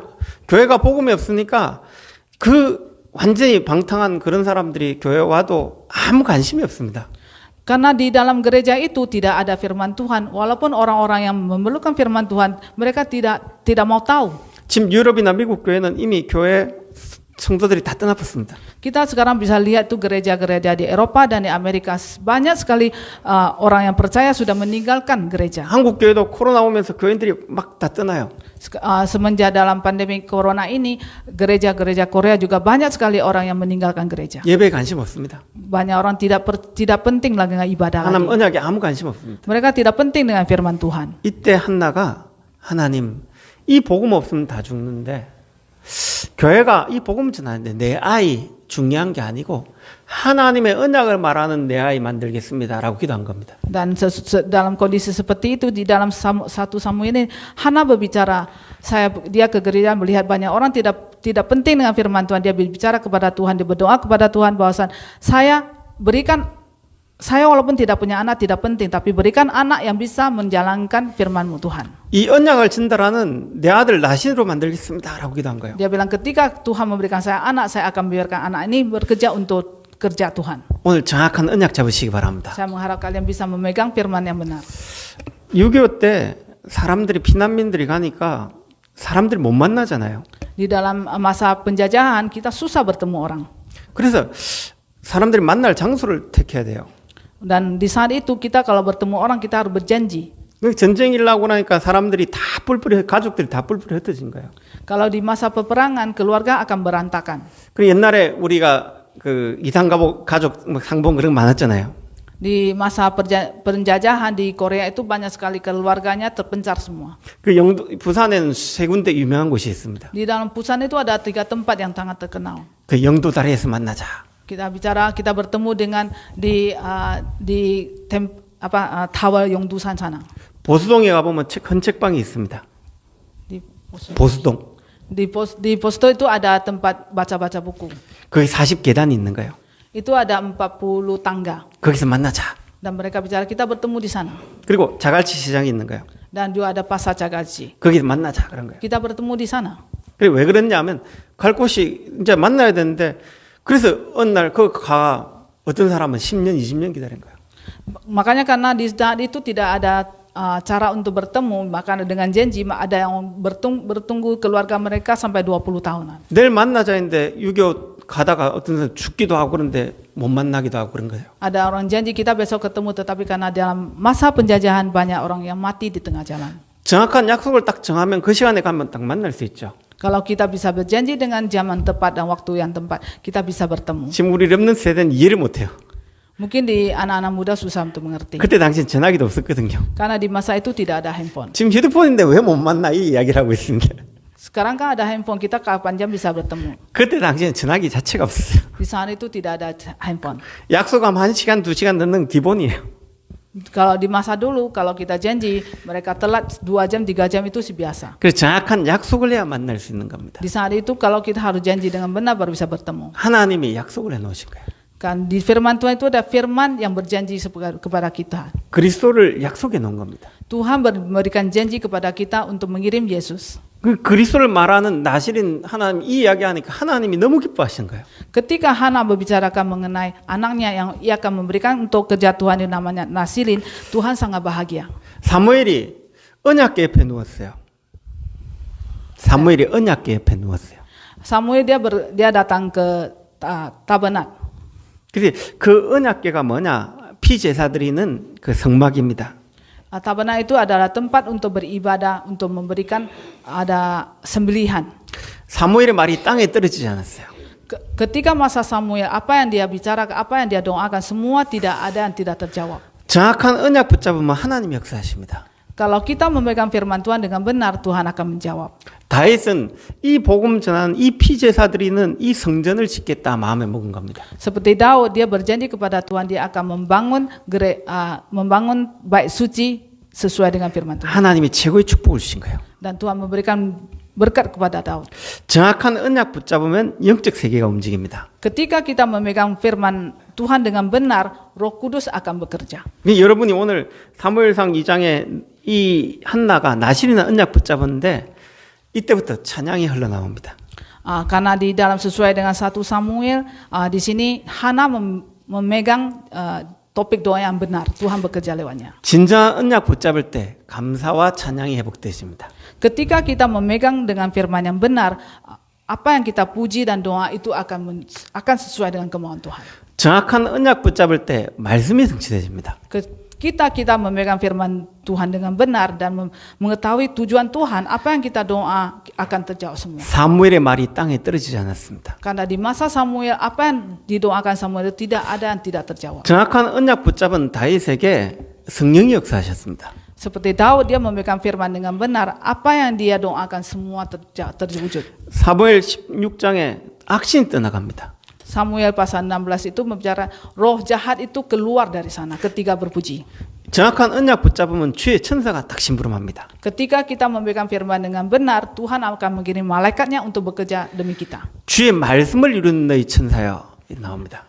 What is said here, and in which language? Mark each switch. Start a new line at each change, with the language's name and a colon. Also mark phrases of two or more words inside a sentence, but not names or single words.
Korean: 교회가 복음이 없으니까 그 완전히 방탕한 그런 사람들이 교회 와도 아무 관심이 없습니다.
Indonesian: Karena di dalam gereja itu tidak ada firman Tuhan, walaupun orang-orang yang memerlukan firman Tuhan, mereka tidak mau tahu.
Korean: 지금 유럽이나 미국 교회는 이미 교회 성도들이 다 떠나버렸습니다.
Indonesian: Kita sekarang bisa lihat tuh gereja-gereja di Eropa dan di Amerika, banyak sekali orang yang percaya sudah meninggalkan gereja.
Korean: 한국 교회도 코로나 오면서 교인들이 막 다 떠나요.
Indonesian: Semenjak dalam pandemi corona ini, gereja-gereja Korea juga banyak sekali orang yang meninggalkan gereja.
Korean: 예배에 관심 없습니다.
Indonesian: Banyak orang tidak penting lagi dengan ibadah
Korean: 하나님
Indonesian: lagi.
Korean: 언약에 아무 관심 없습니다.
Indonesian: Mereka tidak penting dengan firman Tuhan.
Korean: 이때 한나가 하나님 이 복음 없으면 다 죽는데 교회가 이 복음 전하는데 내 아이 중요한 게 아니고 하나님의 언약을 말하는 내 아이 만들겠습니다라고 기도한 겁니다.
Indonesian: Dan dalam kondisi seperti itu di dalam 1 Samuel ini Hana berbicara, dia ke gereja melihat banyak orang tidak penting dengan firman Tuhan, dia berbicara kepada Tuhan, dia berdoa kepada Tuhan bahwasan saya walaupun tidak punya anak tidak penting, tapi berikan anak yang bisa menjalankan firman-Mu Tuhan.
Korean: 이 언약을 전달하는 내 아들 나신으로 만들겠습니다라고 기도한 거예요.
Indonesian: Dia bilang ketika Tuhan memberikan saya anak, saya akan biarkan anak ini bekerja untuk kerja Tuhan.
Korean: 오늘 정확한 언약 잡으시기 바랍니다.
Indonesian: Saya mengharap kalian bisa memegang firman yang benar.
Korean: 6.25 때 사람들이 피난민들이 가니까 사람들이 못 만나잖아요.
Indonesian: Di dalam masa penjajahan kita susah bertemu orang.
Korean: 그래서 사람들이 만날 장소를 택해야 돼요.
Indonesian: Dan di saat itu kita kalau bertemu orang kita harus berjanji.
Korean: 전쟁 일나고 나니까 사람들이 다 뿔뿔이 가족들이 다 뿔뿔이 흩어진 거예요.
Indonesian: Kalau di masa peperangan keluarga akan berantakan.
Korean: 그 옛날에 우리가 그 이산가족 가족 상봉 그런 거 많았잖아요.
Indonesian: Di masa penjajahan di Korea itu banyak sekali keluarganya terpencar semua.
Korean: 그 영도 부산에는 3 군데 유명한 곳이 있습니다.
Indonesian: Di dalam Busan itu ada 3 tempat yang sangat terkenal.
Korean: 그 영도 다리에서 만나자.
Indonesian: Kita bertemu dengan di Tower Yongdusan sana.
Korean: 보수동에 가보면 헌책방이 있습니다.
Indonesian: Di 보수동. di Posto itu ada tempat baca-baca buku.
Korean: 거기 40계단이 있는 거예요.
Indonesian: Itu ada 40 tangga.
Korean: 거기서 만나자.
Indonesian: Dan mereka bicara kita bertemu di sana.
Korean: 그리고 자갈치 시장이 있는 거예요.
Indonesian: Dan juga ada pasar Cagalci.
Korean: 거기서 만나자 그런 거예요.
Indonesian: Kita bertemu di sana.
Korean: 그리고 왜 그랬냐면 갈 곳이 이제 만나야 되는데 그래서 어느 날 그 가 어떤 사람은 10년, 20년 기다린 거예요.
Indonesian: Makanya karena di saat itu tidak ada cara untuk bertemu, maka dengan janji ada yang bertunggu keluarga mereka sampai 20 tahunan.
Korean: 내일 만나자 했는데 6.25 가다가 어떤 사람 죽기도 하고 그런데 못 만나기도 하고 그런 거예요.
Indonesian: Ada orang janji kita besok ketemu, tetapi karena dalam masa penjajahan banyak orang yang mati di tengah jalan.
Korean: 정확한 약속을 딱 정하면 그 시간에 가면 딱 만날 수 있죠.
Indonesian: Kalau kita bisa berjanji dengan zaman tepat dan waktu yang tepat, kita bisa bertemu.
Korean: 지금 우리 렘넌트 세대는 이해를 못 해요.
Indonesian: Mungkin di anak-anak muda susah untuk mengerti.
Korean: 그때 당시 전화기도 없었거든요.
Indonesian: Karena di masa itu tidak ada handphone.
Korean: 지금 휴대폰인데 왜 못 만나 이 이야기를 하고 있습니다.
Indonesian: Sekarang kan ada handphone, kita kapan jam bisa bertemu.
Korean: 그때 당시에는 전화기 자체가 없었어요.
Indonesian: Di saat itu tidak ada handphone.
Korean: 약속하면 1시간, 2시간 늦는 기본이에요.
Indonesian: Kalau di masa dulu, kalau kita janji, mereka telat 2 jam, 3 jam itu sih biasa.
Korean: 그래서 정확한 약속을 해야 만날 수 있는 겁니다.
Indonesian: Di saat itu kalau kita harus janji dengan benar baru bisa bertemu.
Korean: 하나님이 약속을 해놓으신 거예요.
Indonesian: Kan di firman Tuhan itu ada firman yang berjanji kepada kita.
Korean: 그리스도를 약속해 놓은 겁니다.
Indonesian: Tuhan memberikan janji kepada kita untuk mengirim Yesus.
Korean: 그 그리스도를 말하는 나실인 하나님 이 이야기하니까 하나님이 너무 기뻐하신 거예요.
Indonesian: Ketika Hana membicarakan mengenai anaknya yang ia akan memberikan untuk kejatuhan yang namanya Nasilin, Tuhan sangat bahagia.
Korean: 사무엘이 언약궤 옆에 누웠어요. 사무엘이 언약궤 옆에 누웠어요.
Indonesian: Samuel dia datang ke tabernak.
Korean: 그래서 그 언약궤가 뭐냐? 피제사드리는 그 성막입니다.
Indonesian: Tabernak itu adalah tempat untuk beribadah, untuk memberikan ada sembelihan.
Korean: 사무엘의 말이 땅에 떨어지지 않았어요.
Indonesian: Ketika masa Samuel, apa yang dia bicarakan, apa yang dia doakan, semua tidak ada yang tidak terjawab.
Korean: 정확한 언약 붙잡으면 하나님 역사하십니다.
Indonesian: Kalau kita memegang firman Tuhan dengan benar, Tuhan akan menjawab.
Korean: 다윗은 이 복음 전하는 이 피제사드리는 이 성전을 짓겠다 마음에 먹은 겁니다.
Indonesian: Seperti Daud, dia berjanji kepada Tuhan, dia akan membangun bait suci sesuai dengan firman Tuhan.
Korean: 하나님이 최고의 축복을 주신 거예요.
Indonesian: Dan Tuhan memberikan berkat kepada Daud.
Korean: 정확한 언약 붙잡으면 영적 세계가 움직입니다.
Indonesian: Ketika kita memegang firman Tuhan dengan benar, Roh Kudus akan bekerja.
Korean: 여러분이 오늘 사무엘상 2장에 이 한나가 나실이나 언약 붙잡았는데 이때부터 찬양이 흘러나옵니다.
Indonesian: Karena di dalam sesuai dengan 1 Samuel, di sini Hana memegang topik doa yang benar. Tuhan bekerja lewatnya.
Korean: 진정한 언약 붙잡을 때 감사와 찬양이 회복되십니다.
Indonesian: Ketika kita memegang dengan firman yang benar, apa yang kita puji dan doa itu akan sesuai dengan kemauan Tuhan.
Korean: 정확한 언약 붙잡을 때 말씀이 성취되십니다.
Indonesian: Kita memegang firman Tuhan dengan benar dan mengetahui tujuan Tuhan, apa yang kita doa akan terjawab semua.
Korean: 사무엘의 말이 땅에 떨어지지 않았습니다.
Indonesian: Karena di masa Samuel, apa yang didoakan Samuel itu tidak ada yang tidak terjawab.
Korean: 정확한 언약 붙잡은 다윗에게 성령이 역사하셨습니다.
Indonesian: Seperti Daud, dia memegang firman dengan benar, apa yang dia doakan semua terwujud.
Korean: 사무엘 16장에 악신이 떠나갑니다.
Indonesian: Samuel pasal 16 itu berbicara roh jahat itu keluar dari sana ketika berpuji.
Korean: 정확한 언약 붙잡으면 주의 천사가 딱 심부름합니다.
Indonesian: Ketika kita memegang firman dengan benar, Tuhan akan mengirim malaikatnya untuk bekerja demi kita.
Korean: 주의 말씀을 이루는 너희 천사여 나옵니다.